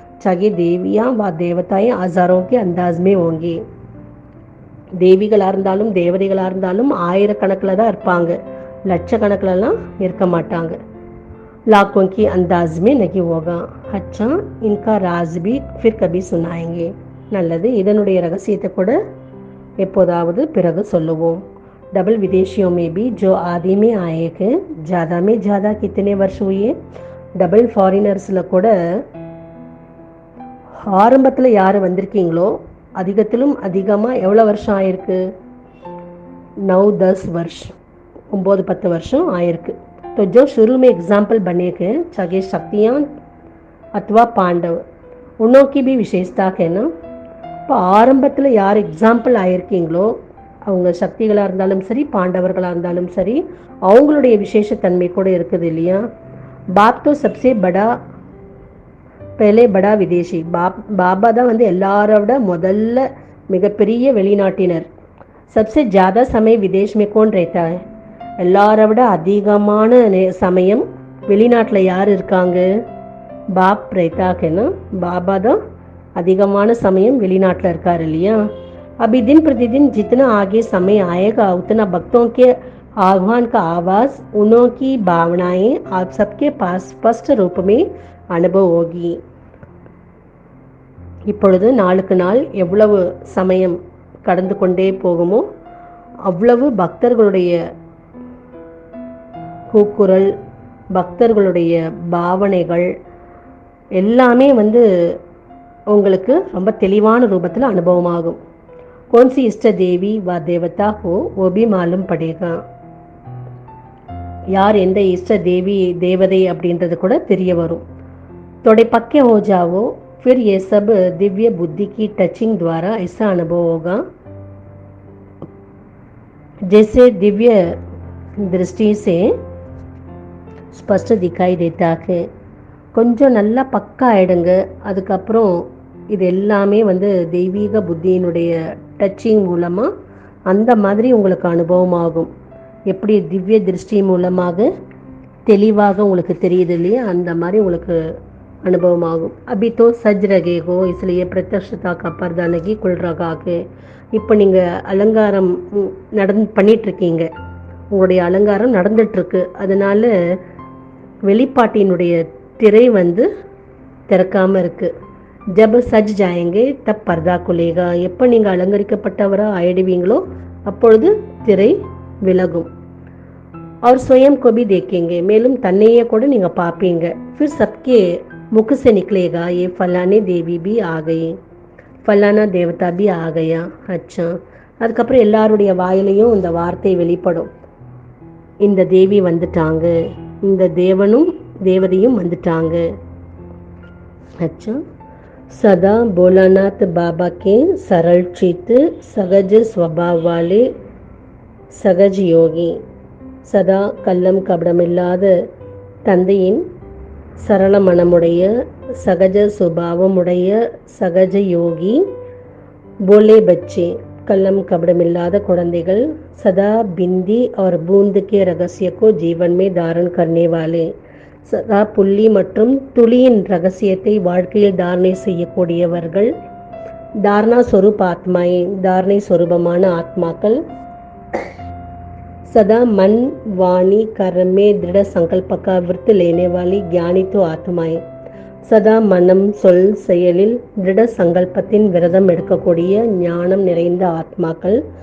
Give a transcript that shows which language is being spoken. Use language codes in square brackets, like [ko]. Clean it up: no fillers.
[hi] चाहे देवियां व देवताएं हजारों के अंदाज में होंगी. [ta] தேவிகளாக இருந்தாலும் தேவதைகளாக இருந்தாலும் ஆயிரக்கணக்கில் தான் இருப்பாங்க, லட்சக்கணக்கிலலாம் இருக்க மாட்டாங்க. [hi] लाखों की अंदाज में नहीं होगा. अच्छा, इनका राज भी फिर कभी सुनाएंगे. [ta] நல்லது, இதனுடைய ரகசியத்தை கூட எப்போதாவது பிறகு சொல்லுவோம். [hi] डबल विदेशियों में भी जो आदि में आए हैं, ज़्यादा में ज़्यादा कितने वर्ष हुए. [ta] டபுள் ஃபாரினர்ஸில் கூட ஆரம்பத்தில் யார் வந்திருக்கீங்களோ அதிகத்திலும் அதிகமாக எவ்வளோ வருஷம் ஆயிருக்கு. [hi] 9-10 वर्ष, [ta] 9-10 வருஷம் ஆயிருக்கு. [hi] तो जो शुरू में एग्जाम्पल बने थे, चाहे शक्तियाँ अथवा पांडव, उनों की भी विशेषता है ना. [ta] இப்போ ஆரம்பத்தில் யார் எக்ஸாம்பிள் ஆயிருக்கீங்களோ, அவங்க சக்திகளாக இருந்தாலும் சரி பாண்டவர்களாக இருந்தாலும் சரி, அவங்களுடைய விசேஷத்தன்மை கூட இருக்குது இல்லையா. [hi] பாப் तो सबसे बड़ा पहले बड़ा विदेशी. [ta] பாபா தான் எல்லாரை விட முதல்ல மிகப்பெரிய வெளிநாட்டினர். [hi] सबसे ज़्यादा समय विदेश में कौन रहता है. [ta] எல்லாரை விட அதிகமான சமயம் வெளிநாட்டில் யார் இருக்காங்க. [hi] பாப் रहता है ना. [ta] பாபா தான் அதிகமான சமயம் வெளிநாட்டில் இருக்கார் இல்லையா. [hi] अभी दिन प्रतिदिन जितना आगे समय आएगा उतना भक्तों के आह्वान का आवाज़, उन्हों की भावनाएं आप सबके पास स्पष्ट रूप में अनुभव होगी. [ta] இப்பொழுது நாளுக்கு நாள் எவ்வளவு சமயம் கடந்து கொண்டே போகுமோ அவ்வளவு பக்தர்களுடைய கூக்குரல், பக்தர்களுடைய பாவனைகள் எல்லாமே உங்களுக்கு ரொம்ப தெளிவான ரூபத்தில் அனுபவமாகும். [hi] कौन सी इष्ट देवी व देवता हो वो भी मालूम पड़ेगा. [ta] யார் எந்த இஷ்ட தேவி தேவதை அப்படின்றது கூட தெரிய வரும். [hi] थोड़े पक्के हो जाओ, फिर ये सब दिव्य बुद्धि की टचिंग द्वारा ऐसा अनुभव होगा जैसे दिव्य दृष्टि से स्पष्ट दिखाई देता है. [ta] கொஞ்சம் நல்லா பக்கா ஆயிடுங்க, அதுக்கப்புறம் இது எல்லாமே தெய்வீக புத்தியினுடைய டச்சிங் மூலமாக அந்த மாதிரி உங்களுக்கு அனுபவம் ஆகும். எப்படி திவ்ய திருஷ்டி மூலமாக தெளிவாக உங்களுக்கு தெரியுது இல்லையா, அந்த மாதிரி உங்களுக்கு அனுபவம் ஆகும். [hi] अभी तो सज रहे हो इसलिए प्रत्यक्षता का पर्दा नहीं खुल रहा है. [ta] இப்போ நீங்கள் அலங்காரம் பண்ணிகிட்ருக்கீங்க, உங்களுடைய அலங்காரம் நடந்துட்டுருக்கு, அதனால வெளிப்பாட்டினுடைய திரை திறக்காமல் இருக்குது. [hi] जब सज जाएंगे तब पर्दा खुलेगा. [ta] எப்போ நீங்கள் அலங்கரிக்கப்பட்டவராக ஆயிடுவீங்களோ அப்பொழுது திரை விலகும். [hi] और स्वयं को भी देखेंगे, [ta] மேலும் தன்னையே கூட நீங்கள் பார்ப்பீங்க. [hi] फिर सबके मुख से निकलेगा ये फलाने देवी भी आ गई, फलाना देवता भी आ गया. [ta] अच्छा, அதுக்கப்புறம் எல்லாருடைய வாயிலையும் இந்த வார்த்தை வெளிப்படும், இந்த தேவி வந்துட்டாங்க, இந்த தேவனும் தேவதையும் வந்துட்டாங்க. [hi] अच्छा, सदा भोलानाथ बाबा के सरल चित्त सहज स्वभाव वाले सहज योगी. [ta] சதா கள்ளம் கபடமில்லாத தந்தையின் சரள மனமுடைய சகஜ சுபாவமுடைய சகஜ யோகி. [hi] போலே பச்சே, [ta] கள்ளம் கபடமில்லாத குழந்தைகள். [hi] சதா பிந்தி और बूंद के रहस्य को जीवन में धारण करने वाले, [ta] சதா புள்ளி மற்றும் துளியின் ரகசியத்தை வாழ்க்கையில் தாரணை செய்யக்கூடியவர்கள் [hi] தாரணா ஸ்வரூப் ஆத்மாயை [ta] தாரணை ஸ்வரூபமான ஆத்மாக்கள் [hi] सदा मन वाणी कर्म में दृढ़ संकल्प का व्रत लेने वाली ज्ञानी तो आत्माएं [ta] சதா மனம் சொல் செயலில் திட சங்கல்பத்தின் விரதம் எடுக்கக்கூடிய ஞானம் நிறைந்த ஆத்மாக்கள்